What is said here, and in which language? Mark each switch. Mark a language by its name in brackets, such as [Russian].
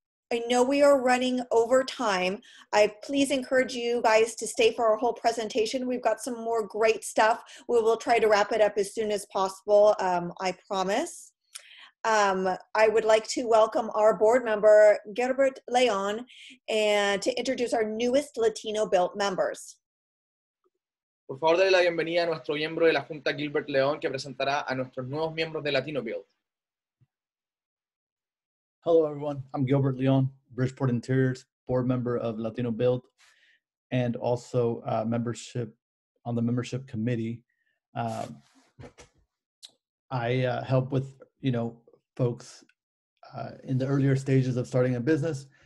[English] I know we are running over time. I please encourage you guys to stay for our whole presentation. We've got some more great stuff. We will try to wrap it up as soon as possible, I promise. I would like to welcome our board member, Gilbert Leon, and to introduce our newest LatinoBuilt members. [Spanish] Por favor, dale la bienvenida a nuestro miembro de la Junta, Gilbert León, que presentará a nuestros nuevos miembros de LatinoBuilt. [English] Hello, everyone. I'm Gilbert Leon, Bridgeport Interiors, board member of LatinoBuilt, and also membership on the membership committee. I help with, folks in the earlier stages of starting a business.